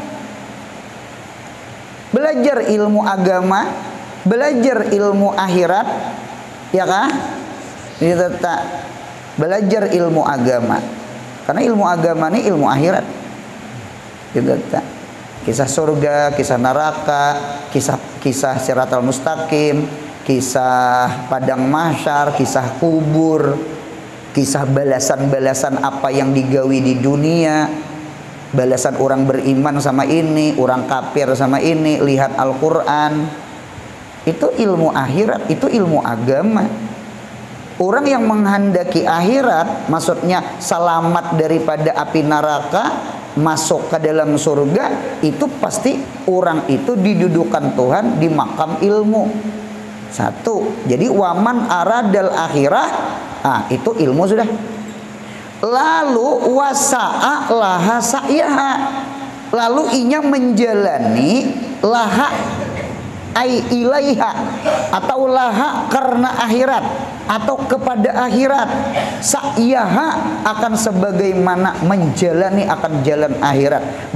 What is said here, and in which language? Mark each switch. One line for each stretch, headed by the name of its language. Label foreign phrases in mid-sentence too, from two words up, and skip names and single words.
Indonesian: Belajar ilmu agama, belajar ilmu akhirat, ya kah? Itu tak belajar ilmu agama. Karena ilmu agama ini ilmu akhirat. Itu tak. Kisah surga, kisah neraka, kisah
Arabic: الصراط المستقيم,
Indonesian: kisah padang mahsyar, kisah kubur, kisah balasan-balasan apa yang digawi di dunia, balasan orang beriman sama ini, orang kafir sama ini, lihat Al-Quran. Itu ilmu akhirat, itu ilmu agama. Orang yang menghendaki akhirat, maksudnya selamat daripada api neraka, masuk ke dalam surga, itu pasti orang itu didudukan Tuhan di makam ilmu. Satu, jadi
Arabic: ومن أراد الآخرة,
Indonesian: itu ilmu sudah.
Arabic: Lalu وسعى لها سعيها,
Indonesian: lalu inya menjalani
Arabic: لها أي إليها,
Indonesian: atau laha karena akhirat, atau kepada akhirat. Sa'yaha akan sebagaimana menjalani akan jalan akhirat.